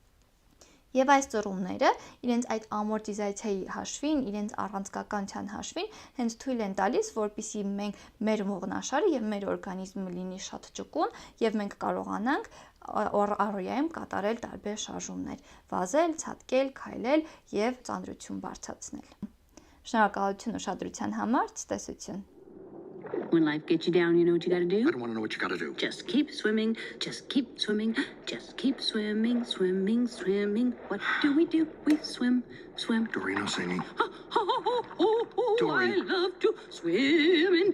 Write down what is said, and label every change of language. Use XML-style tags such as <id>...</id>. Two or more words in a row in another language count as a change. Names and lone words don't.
<hy>Եվ այս ծռումները իրենց այդ ամորտիզացիայի հաշվին, իրենց առանցքականության հաշվին հենց թույլ են տալիս, որպեսզի մեր ողնաշարը և մեր օրգանիզմը լինի շատ ճկուն և մենք կարողանանք առօրյայում կատարել տարբեր շարժումներ՝ վազել, ցատկել, քայլել և ծանրություն բարձրացնել։ Շնորհակալություն ուշադրության համար, ցտեսություն։</hy> <en>When life gets you down, you know what you gotta do? I don't want to know what you gotta do. Just keep swimming, just keep swimming, just keep swimming, swimming, swimming. What do? We swim, swim. Dory, no singing. I love to swim in.</en>